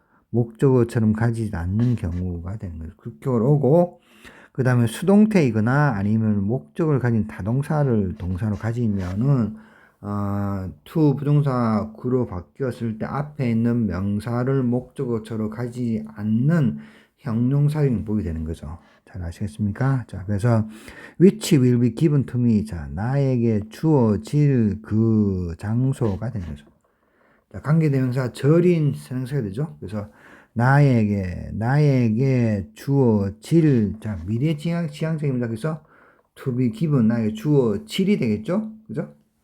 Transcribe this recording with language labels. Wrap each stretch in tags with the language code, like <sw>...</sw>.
<ko>목적어처럼 가지지 않는 경우가 되는 거죠. 주격으로 오고 그 다음에 수동태이거나 아니면 목적을 가진 타동사를 동사로 가지면은 to 부동사 구로 바뀌었을 때 앞에 있는 명사를 목적어처럼 가지지 않는 형용사용법이 되는 거죠. 잘 아시겠습니까? 자, 그래서</ko> <en>which will be given to me.</en> <ko>자, 나에게 주어질 그 장소가 되는 거죠. 자, 관계대명사 절인 선행사가 되죠. 그래서 나에게 주어질, 자, 미래지향적입니다. 그래서 to be given, 나에게 주어질이 되겠죠. 그죠?</ko>